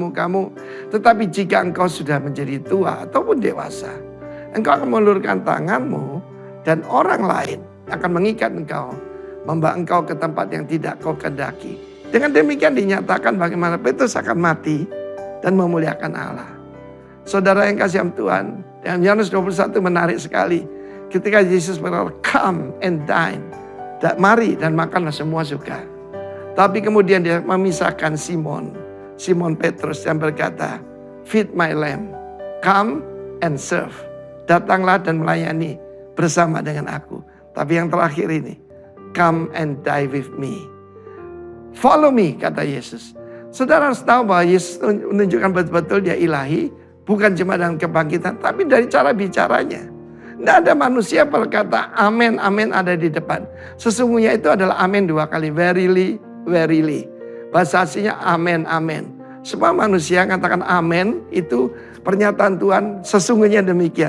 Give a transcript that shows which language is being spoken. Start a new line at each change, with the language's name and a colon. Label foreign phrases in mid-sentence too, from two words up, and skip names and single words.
Indonesian: Tetapi jika engkau sudah menjadi tua ataupun dewasa, engkau akan mengulurkan tanganmu dan orang lain akan mengikat engkau. Membawa engkau ke tempat yang tidak kau kendaki. Dengan demikian dinyatakan bagaimana Petrus akan mati dan memuliakan Allah. Saudara yang kasih Tuhan, dalam Yohanes 21 menarik sekali. Ketika Yesus berkata,
English: come and dine.
Indonesian: Mari dan makanlah semua suka. Tapi kemudian dia memisahkan Simon Petrus yang berkata,
English: feed my lamb, come and serve.
Indonesian: Datanglah dan melayani bersama dengan aku. Tapi yang terakhir ini,
English: come and die with me. Follow me,
Indonesian: kata Yesus. Saudara harus tahu bahwa Yesus menunjukkan betul-betul dia ilahi. Bukan cuma dalam kebangkitan, tapi dari cara bicaranya. Tidak ada manusia berkata amin, amin ada di depan. Sesungguhnya itu adalah amin 2 kali.
English: Verily, verily.
Indonesian: Bahasa aslinya amin, amin. Semua manusia katakan amin itu pernyataan Tuhan sesungguhnya demikian.